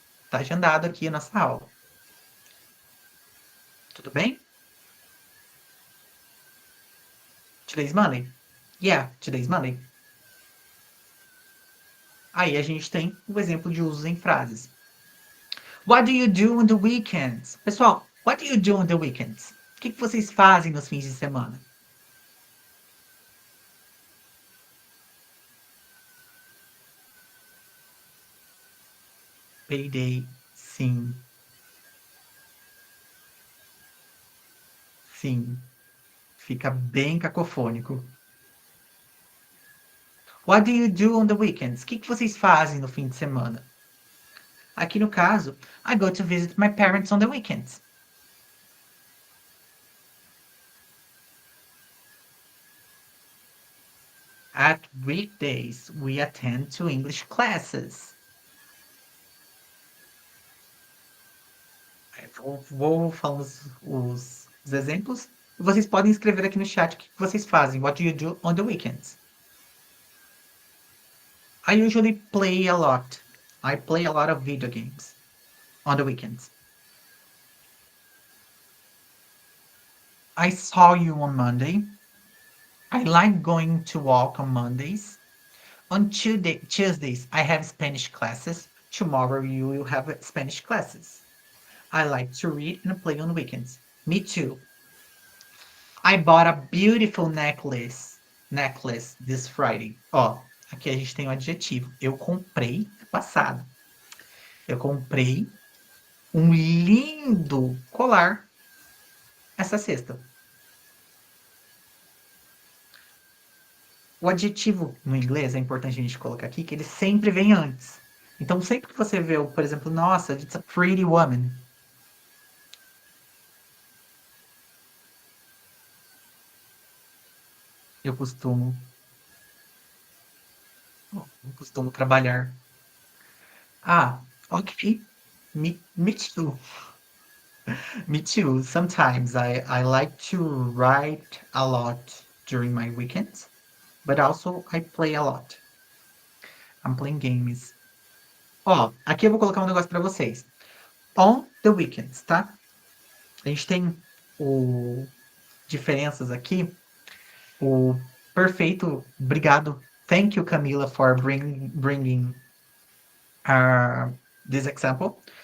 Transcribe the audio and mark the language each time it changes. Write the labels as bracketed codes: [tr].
[pt] Tá agendado aqui a nossa aula. Tudo bem? [en] Today's Monday? Yeah, today's Monday. [pt] Aí a gente tem o exemplo de usos em frases. [en] What do you do on the weekends? Pessoal, what do you do on the weekends? [pt] O que vocês fazem nos fins de semana? [en] Payday, [pt] sim. Sim. Fica bem cacofônico. [en] What do you do on the weekends? [pt] O que vocês fazem no fim de semana? Aqui no caso, [en] I go to visit my parents on the weekends. At weekdays, we attend to English classes. [pt] Vou falar os exemplos. Vocês podem escrever aqui no chat o que vocês fazem. [en] What do you do on the weekends? I usually play a lot. I play a lot of video games on the weekends. I saw you on Monday. I like going to walk on Mondays. On Tuesdays, I have Spanish classes. Tomorrow, you will have Spanish classes. I like to read and play on weekends. Me too. I bought a beautiful necklace this Friday. [pt] Ó, aqui a gente tem o adjetivo. Eu comprei, passado. Eu comprei um lindo colar essa sexta. O adjetivo no inglês é importante a gente colocar aqui que ele sempre vem antes. Então, sempre que você vê, por exemplo, nossa, [en] it's a pretty woman. [pt] Eu costumo, eu costumo trabalhar. [en] Ah, ok. Me too. Me too. Sometimes I like to write a lot during my weekends, but also I play a lot. I'm playing games. [pt] Ó, aqui eu vou colocar um negócio pra vocês. [en] On the weekends, [pt] tá? A gente tem o diferenças aqui. O perfeito, obrigado. [en] Thank you, Camila, for bringing this example.